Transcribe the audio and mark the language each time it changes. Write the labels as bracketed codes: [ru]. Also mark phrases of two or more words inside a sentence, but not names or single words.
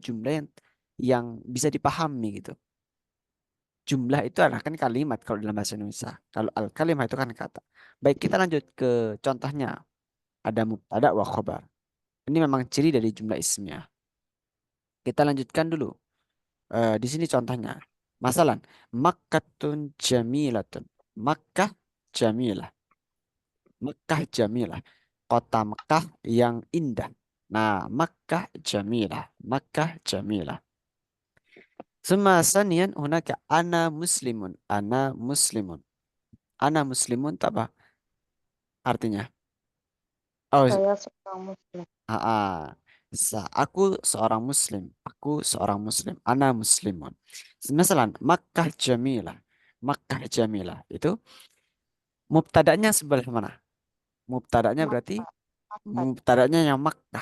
[id] Jumlah yang bisa dipahami gitu. Jumlah itu adalah kan kalimat kalau dalam bahasa Indonesia. Kalau al-kalimah itu kan kata. Baik, kita lanjut ke contohnya. Ada [ar] مبتدأ وخبر. [id] Ini memang ciri dari [ar] جملة اسمية. [id] Kita lanjutkan dulu. Di sini contohnya. Masalan, [ar] مكة جميلة. مكة جميلة مكة جميلة. [id] Kota Makkah yang indah. Nah, [ar] مكة جميلة. مكة جميلة. ثم ثانيا هناك أنا مسلم. أنا مسلم أنا مسلم [id] itu apa artinya? Oh, Saya seorang muslim. aku seorang muslim. Aku seorang muslim. [ar] أنا مسلم. [id] Misalnya [ar] مكة جميلة. مكة جميلة. [id] Itu mubtadanya sebelah mana? Mubtadanya berarti mubtadanya yang Makkah.